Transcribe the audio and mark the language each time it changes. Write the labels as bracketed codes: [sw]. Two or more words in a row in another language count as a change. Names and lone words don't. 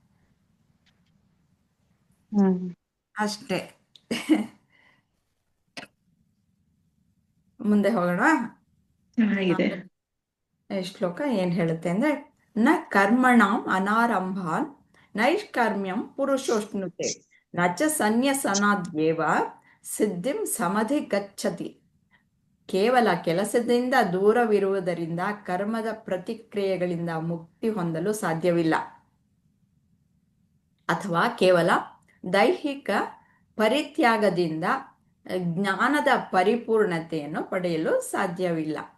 [kn] ಅಷ್ಟೇ. ಮುಂದೆ ಹೋಗೋಣ. ಚೆನ್ನಾಗಿದೆ. ಶ್ಲೋಕ ಏನ್ ಹೇಳುತ್ತೆ ಅಂದ್ರೆ, [sa] ನ ಕರ್ಮಣಾಂ ಅನಾರಂಭಾನ್ ನೈಷ್ಕರ್ಮ್ಯಂ ಪುರುಷೋಷ್ಣುತೆ ನ ಚ ಸನ್ಯಸನಾದ್ಯೇವ ಸಿದ್ಧಿಂ ಸಮಧಿ ಗಚ್ಚತಿ. [kn] ಕೇವಲ ಕೆಲಸದಿಂದ ದೂರವಿರುವುದರಿಂದ ಕರ್ಮದ ಪ್ರತಿಕ್ರಿಯೆಗಳಿಂದ ಮುಕ್ತಿ ಹೊಂದಲು ಸಾಧ್ಯವಿಲ್ಲ, ಅಥವಾ ಕೇವಲ ದೈಹಿಕ ಪರಿತ್ಯಾಗದಿಂದ ಜ್ಞಾನದ ಪರಿಪೂರ್ಣತೆಯನ್ನು ಪಡೆಯಲು ಸಾಧ್ಯವಿಲ್ಲ.